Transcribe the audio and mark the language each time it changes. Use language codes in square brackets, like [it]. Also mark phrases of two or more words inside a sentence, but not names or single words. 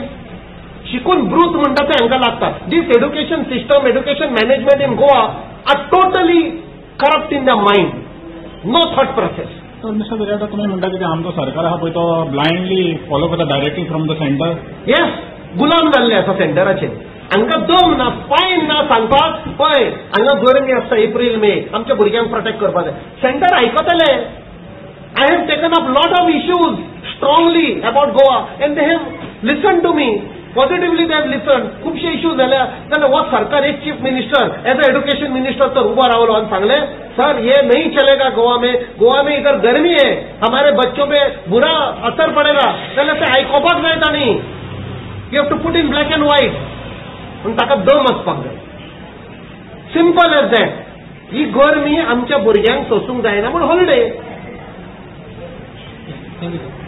[kok] शिकून ब्रूथ म्हणटा ते हांकां लागता. [en] this education system education management in Goa are totally corrupt in the mind no thought process. [kok] तर मिस्टर बिराटा तुम्ही म्हणटा की आमचो सरकार आहा पळय तो [en] blindly follow [kok] करता [en] directly from the centre. [kok] येस गुलाम जाल्ले आसा सेंटराचे. हांकां दम ना फायन ना सांगपाक पळय हांगा गरमी आसता एप्रील मे आमच्या भुरग्यांक प्रोटेक्ट करपाक जाय. सेंटर आयकतले. [en] I have taken up lot of issues strongly about Goa and they have listen to me positively they have listen. [kok] खुबशे इश्यूज जाल्या जाल्यार हो सरकार एक [en] chief minister as a education minister [kok] तर उबा रावलो आनी सांगले सर [hi] ये नहीं चलेगा गोवा में इधर गर्मी है हमारे बच्चों पे बुरा असर पड़ेगा. [kok] जाल्यार ते आयकोपाक जाय तांणी. [en] you have to put in black and white [kok] पूण ताका दम आसपाक जाय. [en] simple as that. [kok] ही गरमी आमच्या भुरग्यांक सोसूंक जायना म्हूण हॉलिडे. थँक्यू.